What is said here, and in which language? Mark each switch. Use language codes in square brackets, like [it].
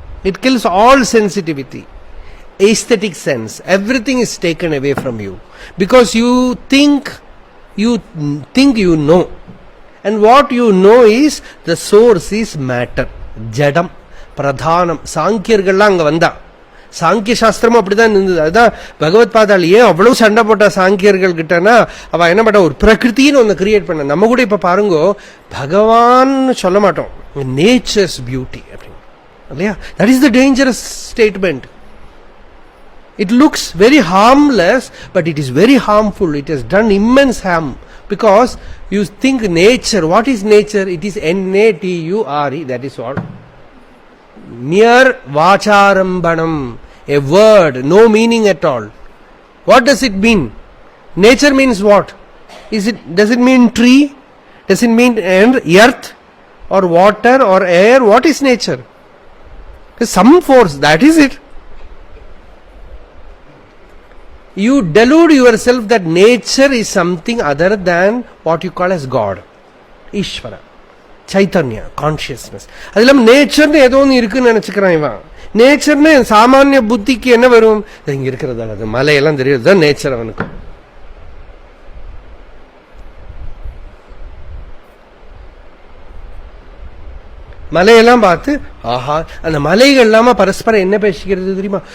[en] It kills all sensitivity. Aesthetic sense. Everything is taken away from you. Because you think you know. And what you know is the source is matter. [ta] Jadam. Pradhanam. சாங்கியர்கள்லாம் அங்க வந்தா. சாங்கிய சாஸ்திரமும் அப்படிதான் இருந்தது. அதுதான் பகவத் பாதாள் ஏன் அவ்வளவு சண்டை போட்டா சாங்கியர்கள் கிட்டனா, அவ என்ன பண்ண, ஒரு பிரகிருத்தின்னு ஒன்று கிரியேட் பண்ண. நம்ம கூட இப்ப பாருங்க, பகவான் சொல்ல மாட்டோம், நேச்சர்ஸ் பியூட்டி அப்படின்னு இல்லையா. [en] That is the dangerous statement. It looks very harmless, but it is very harmful. It has done immense harm. Because you think nature, what is nature? It is Nature, that is all. Mere vacharambanam, a word, no meaning at all. What does it mean? Nature means what? Does it mean tree? Does it mean earth or water or air? What is nature? Some force, that is it. You delude yourself that nature is something other than what you call as God, Ishvara, Chaitanya, consciousness. [ta] அதெல்லாம் நேச்சர்னு ஏதோ ஒன்று இருக்குன்னு நினைச்சுக்கிறான் இவன். நேச்சர்னு சாமானிய புத்திக்கு என்ன வரும்? இங்க இருக்கிறதா, அது மலையெல்லாம் தெரியுது தான் நேச்சர் அவனுக்கு. மலையெல்லாம் பார்த்து ஆஹா, அந்த மலைகள் இல்லாம பரஸ்பரம் என்ன பேசிக்கிறது தெரியுமா?